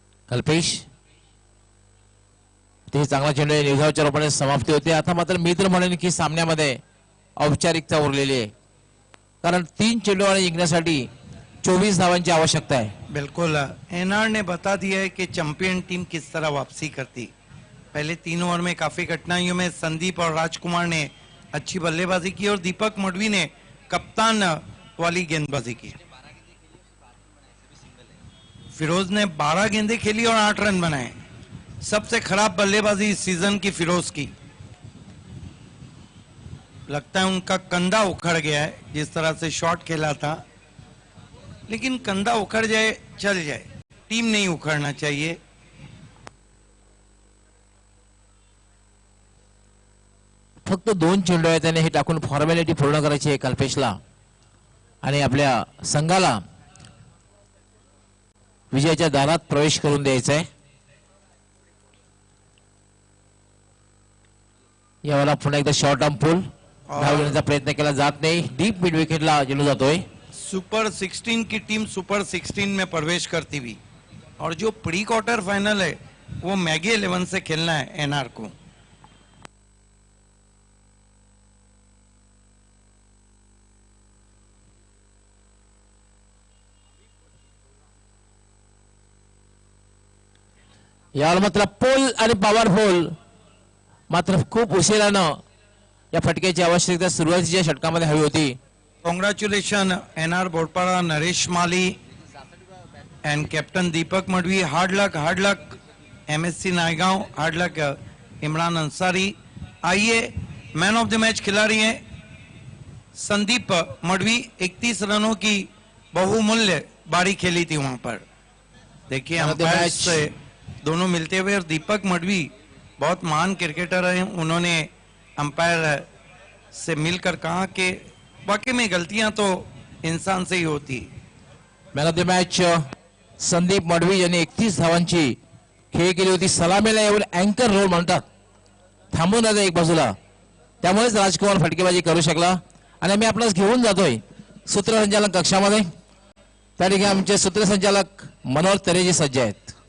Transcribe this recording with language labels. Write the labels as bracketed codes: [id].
[mr] कल्पेश ते चांगला चेंडू निर्धावाच्या रूपाने समाप्ती होते. आता मात्र मित्र म्हणेन की सामन्यामध्ये औपचारिकता उरलेली आहे, कारण 3 चेंडू आणि जिंकण्यासाठी 24 धावांची आवश्यकता आहे. [hi] बिल्कुल. एनआर ने बता दिया है कि चैंपियन टीम किस तरह वापसी करती. पहले 3 ओवर में काफी कठिनाइयों में संदीप और राजकुमार ने अच्छी बल्लेबाजी की और दीपक मडवी ने कप्तान वाली गेंदबाजी की. फिरोज ने 12 गेंदें खेली और 8 रन बनाए. सबसे खराब बल्लेबाजी इस सीजन की फिरोज की. लगता है उनका कंधा उखड़ गया है, जिस तरह से शॉट खेला था. लेकिन कंधा उखड़ जाए चल जाए, टीम नहीं उखड़ना चाहिए. [mr] फक्त 2 चेंडू आहेत त्याने हे टाकून फॉर्मॅलिटी पूर्ण करायची आहे कल्पेशला आणि आपल्या संघाला विजयाच्या दारात प्रवेश करून द्यायचा आहे. यावेळेला पुन्हा एकदा शॉर्ट टर्म पुल. धाव घेण्याचा प्रयत्न केला जात नाही. डीप मिड विकेटला चेंडू जातोय. [hi] सुपर 16 की टीम सुपर 16 में प्रवेश करती हुई, और जो प्री क्वार्टर फाइनल है वो मैगी 11 से खेलना है एनआर को. [mr] यावर मात्र पोल आणि पॉवरफुल मात्र खूप उशिरानं या फटक्याची आवश्यकता सुरुवातीच्या षटकामध्ये हवी होती. [en] Congratulation NR Bodpada, Naresh Mali and captain Deepak Madvi. Hard luck MSC Naigaon, hard luck Imran Ansari. [hi] आइए, मैन ऑफ द मैच खिलाड़ी हैं संदीप मडवी. 31 रनों की बहुमूल्य बारी खेली थी वहां पर. देखिए अंपायर से दोनों मिलते हुए, और दीपक मडवी बहुत महान क्रिकेटर हैं. उन्होंने अंपायर से मिलकर कहा कि वाकई में गलतियां तो इंसान से ही होती. [mr] Man of the match Sandeep Madavi यांनी 31 धावांची खेळ केली होती. सलामीला येऊन अँकर रोल म्हणतात, थांबून राहता एक बाजूला, त्यामुळेच राजकुमार फटकेबाजी करू शकला. आणि आम्ही आपणास घेऊन जातोय सूत्रसंचालक कक्षामध्ये. त्या ठिकाणी आमचे सूत्रसंचालक मनोहर तरेजी सज्ज आहेत.